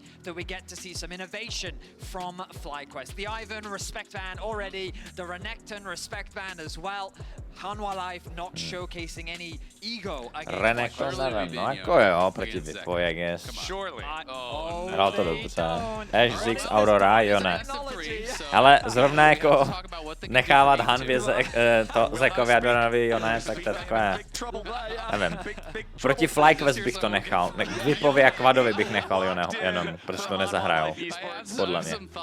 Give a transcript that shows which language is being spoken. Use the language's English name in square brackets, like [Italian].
[English] That we get to see some innovation from FlyQuest. The Ivan respect ban already, the Renekton respect ban as well. Hanwha Life not showcasing any ego against [Czech] Renekton nevím, no jako jo, proti Vipo, [English] I guess. [Czech] Hrál to dobře. H6 Aurora, jo ne. Ale zrovna jako nechávat Hanvě Zekovi a Doranovi, jo ne, tak to je takové, nevím. Proti FlyQuest bych to nechal, Vipovi a Quadovi bych nechal, jo ne, jenom, protože to nezahrajou, podle mě.